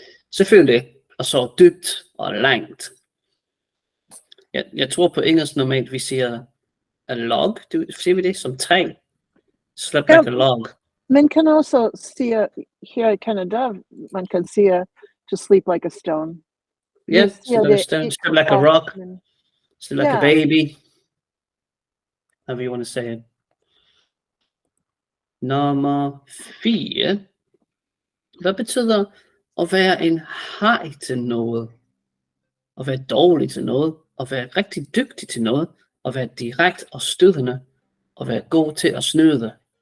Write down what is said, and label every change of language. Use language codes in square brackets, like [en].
[da] Selvfølgelig at sove dybt og langt. Jeg tror på engelsk normalt vi siger a log. Siger vi det som træ? Slept like a log. Man kan også sige her i Canada, man kan sige to sleep like a stone. [en] Yeah, still like a stone, still like a rock, still like a baby. However you want to say it. [da] Nummer 4. Hvad betyder at være en haj til noget? At være dårlig til noget? At være rigtig dygtig til noget? At være direkt og stødende? At være god til at snyde?